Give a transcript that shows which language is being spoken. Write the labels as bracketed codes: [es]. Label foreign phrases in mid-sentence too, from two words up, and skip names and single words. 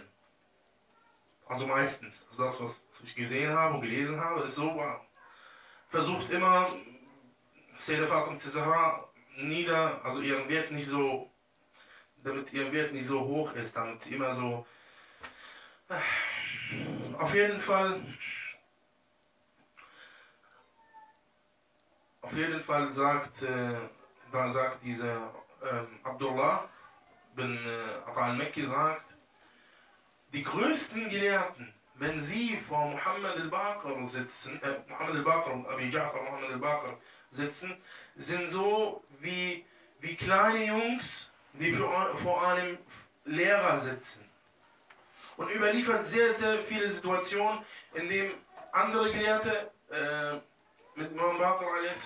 [de] Also meistens, also das, was ich gesehen habe und gelesen habe, ist so, versucht immer Sayyida Fatima al-Zahra also ihren Wert nicht so, damit ihr Wert nicht so hoch ist, damit immer so. Auf jeden Fall sagt dieser Abdullah bin Ata al-Makki sagt, die größten Gelehrten, wenn sie vor Muhammad al-Baqir sitzen, Muhammad al-Baqir und Abi Ja'far Muhammad al-Baqir sitzen, sind so wie kleine Jungs, die vor einem Lehrer sitzen. Und überliefert sehr, sehr viele Situationen, in denen andere Gelehrte mit Imam Baqir a.s.